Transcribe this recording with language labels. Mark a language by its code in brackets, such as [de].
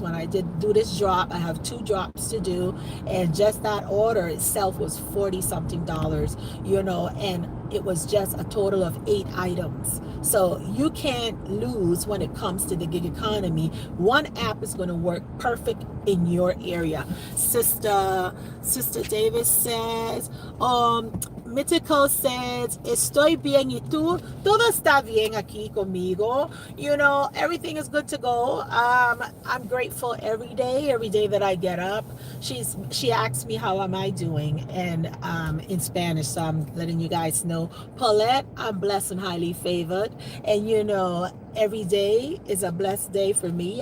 [en] When I do this drop, I have 2 drops to do, and just that order itself was $40 something, you know, and it was just a total of 8 items. So you can't lose when it comes to the gig economy. One app is going to work perfect in your area. Sister Davis says, Mythical says, [es] estoy bien y tú, todo está bien aquí conmigo. [en] You know, everything is good to go. I'm grateful every day that I get up. She asks me how am I doing, and in Spanish, so I'm letting you guys know, Paulette, I'm blessed and highly favored. And you know, every day is a blessed day for me.